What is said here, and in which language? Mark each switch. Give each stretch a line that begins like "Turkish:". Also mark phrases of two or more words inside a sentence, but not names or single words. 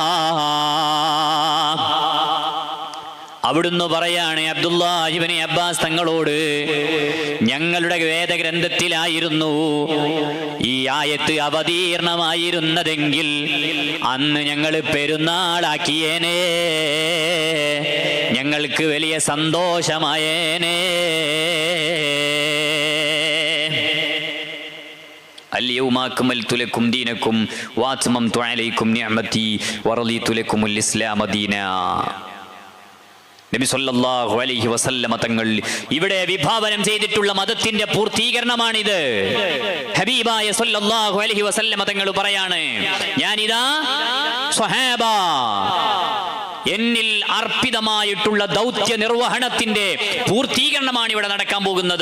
Malayalam: അവിടുന്ന് പറയാണ് അബ്ദുല്ലാഹി ഇബ്നു അബ്ബാസ് തങ്ങളോട്, ഞങ്ങളുടെ വേദഗ്രന്ഥത്തിലായിരുന്നു ഈ ആയത്ത് അവതീർണമായിരുന്നതെങ്കിൽ അന്ന് ഞങ്ങൾ പെരുന്നാളാക്കിയേനേ, ഞങ്ങൾക്ക് വലിയ സന്തോഷമായേനേ.
Arabic: اليوم أكملت لكم دينكم وأتممت عليكم نعمتي ورضيت لكم الإسلام دينا.
Malayalam: നബി
Arabic: صلى الله عليه وسلم
Malayalam: തങ്ങൾ ഇവിടെ വിഭാവനം ചെയ്തിട്ടുള്ള മതത്തിന്റെ പൂർത്തീകരണമാണിത്. ഹബീബായ
Arabic: صلى الله عليه وسلم
Malayalam: തങ്ങൾ പറയാണ്, ഞാനിതാ സ്വഹാബ, എന്നിൽ അർപ്പിതമായിട്ടുള്ള ദൗത്യ നിർവഹണത്തിന്റെ പൂർത്തീകരണമാണ് ഇവിടെ നടക്കാൻ പോകുന്നത്.